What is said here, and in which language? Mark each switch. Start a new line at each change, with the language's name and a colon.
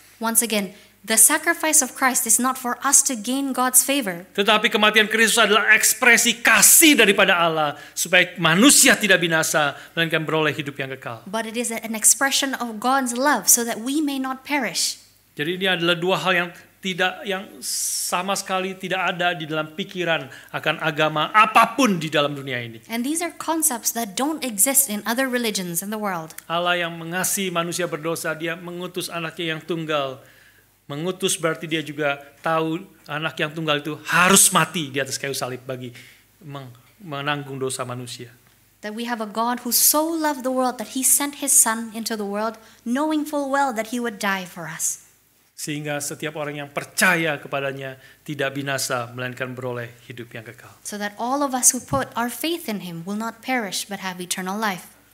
English: Once again, the sacrifice of Christ is not for us to gain God's favor.
Indonesian: Tetapi kematian Kristus adalah ekspresi kasih daripada Allah supaya manusia tidak binasa melainkan beroleh hidup yang kekal.
English: But it is an expression of God's love so that we may not perish.
Indonesian: Jadi ini adalah dua hal yang sama sekali tidak ada di dalam pikiran akan agama apapun di dalam dunia ini.
English: And these are concepts that don't exist in other religions in the world.
Indonesian: Allah yang mengasihi manusia berdosa, dia mengutus anaknya yang tunggal. Mengutus berarti dia juga tahu anak yang tunggal itu harus mati di atas kayu salib bagi menanggung dosa manusia.
English: That we have a God who so loved the world that he sent his son into the world knowing full well that he would die for us.
Indonesian: Sehingga setiap orang yang percaya kepadanya tidak binasa melainkan beroleh hidup yang kekal.
English: So that all of us who put our faith in him will not perish but have eternal life.